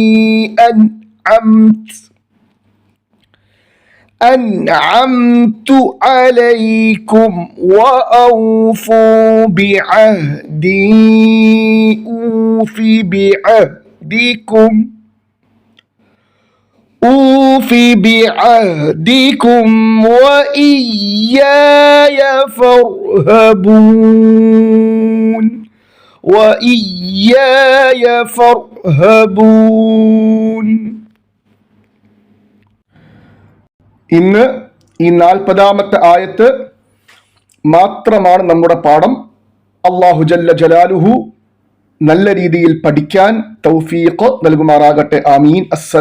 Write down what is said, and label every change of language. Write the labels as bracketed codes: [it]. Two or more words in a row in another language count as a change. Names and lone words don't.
[ar] أنعمت عليكم وأوفوا بعهدي أوف بعهدكم وإياي فارهبون. وإياي فارهبون. [ml] ഇന്ന് ഈ 40-ാമത്തെ ആയത്ത് മാത്രമാണ് നമ്മുടെ പാഠം. അല്ലാഹു [ar] جل جلاله [ml] നല്ല രീതിയിൽ പഠിക്കാൻ തൗഫീഖ് നൽകുമാറാകട്ടെ. ആമീൻ.